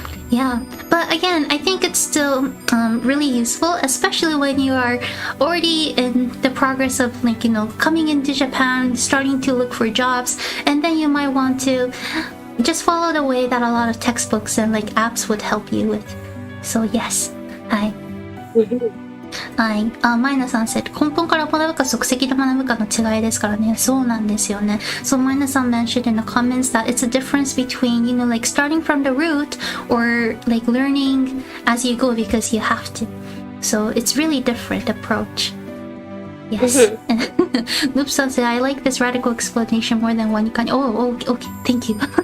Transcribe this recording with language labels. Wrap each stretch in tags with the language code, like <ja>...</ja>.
<en>Yeah, but again, I think it's still really useful, especially when you are already in the progress of, like, you know, coming into Japan, starting to look for jobs, and then you might want to just follow the way that a lot of textbooks and like apps would help you with. So yes, hi. はい。</en> <ja>マイナさん said 根本から学ぶか即席で学ぶかの違いですからね。そうなんですよね。</ja> <en>So マイナさん mentioned in the comments that it's a difference between, you know, like starting from the root or like learning as you go because you have to. So it's really different approach. Yes. Noop-san said, I like this radical explanation more than Wanikani. Oh, okay. Thank you.</en>